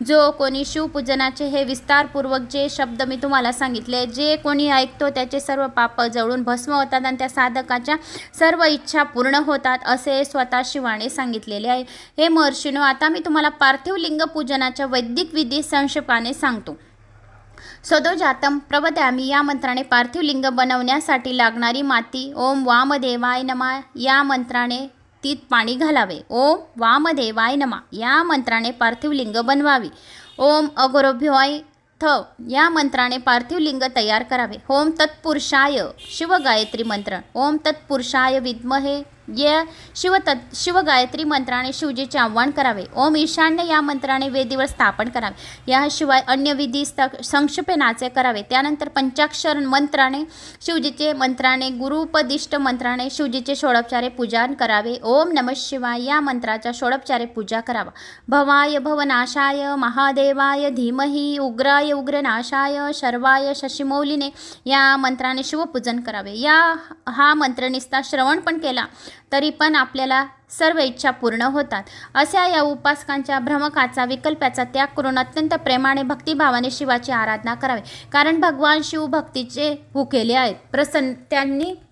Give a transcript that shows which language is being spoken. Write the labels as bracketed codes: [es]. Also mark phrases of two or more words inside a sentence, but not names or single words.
[mr] जो कोणी शिवपूजनाचे हे विस्तारपूर्वक जे शब्द मी तुम्हाला सांगितले, जे कोणी ऐकतो त्याचे सर्व पाप जळून भस्म होतात आणि त्या साधकाच्या सर्व इच्छा पूर्ण होतात असे स्वतः शिवाने सांगितलेले आहे. हे महर्षीनो, आता मी तुम्हाला पार्थिव लिंग पूजनाच्या वैदिक विधी संक्षेपाने सांगतो. [sa] सदोजातम प्रवद्यामी [mr] या मंत्राने पार्थिव लिंग बनवण्यासाठी लागणारी माती [sa] ओम वामदेवाय नमः [mr] या मंत्राने तीत पाणी घालावे. [sa] ओम वामदेवाय नमः [mr] या मंत्राने पार्थिव लिंग बनवावी. [sa] ओम अघोरभ्योय [mr] या मंत्राने पार्थिव लिंग तयार करावे. [sa] ओम तत्पुरुषाय [mr] शिवगायत्री मंत्र. [sa] ओम तत्पुरुषाय विद्महे [mr] या शिवगायत्री मंत्राने शिवजीचे आव्हान करावे. [sa] ओम ईशान्य [mr] या मंत्राने वेदीवर स्थापन करावे. याशिवाय अन्य विधी संक्षेपणाचे करावे. त्यानंतर पंचाक्षर मंत्राने शिवजीचे मंत्राने गुरुपदिष्ट मंत्राने शिवजीचे षोडोपचारे पूजन करावे. [sa] ओम नमः शिवाय [mr] या मंत्राचा षोडोपचारे पूजा करावा. [sa] भवाय भवनाशाय महादेवाय धीमहि उग्राय उग्रनाशाय शर्वाय शशिमौलिने [mr] या मंत्राने शिवपूजन करावे. हा मंत्र निस्ता श्रवण पण केला तरी पण आपल्याला सर्व इच्छा पूर्ण होतात. अशा या उपासकांच्या भ्रमकाचा विकल्पाचा त्याग करून अत्यंत प्रेमाने भक्तिभावाने शिवाची आराधना करावी. कारण भगवान शिव भक्तीचे भुकेले आहेत.